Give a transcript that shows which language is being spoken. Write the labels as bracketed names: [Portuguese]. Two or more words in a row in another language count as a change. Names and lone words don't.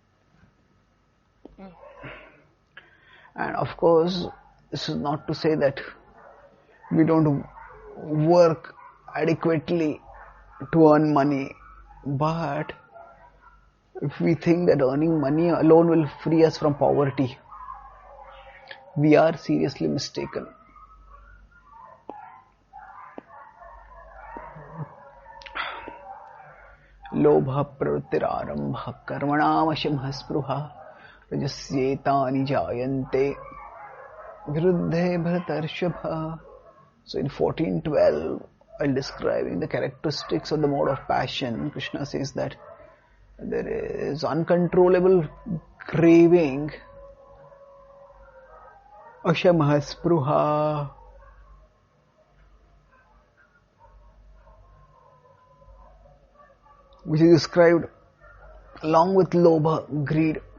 [English] And of course, this is not to say that we don't work adequately to earn money, but if we think that earning money alone will free us from poverty, we are seriously mistaken. [Sanskrit] Lobha pravrittirarambha karmanamasham spruha rajasyetani jayante viruddhe bharatarshapha. [English] So in 14:12, while describing the characteristics of the mode of passion, Krishna says that there is uncontrollable craving, ashamha which is described along with lobha, greed.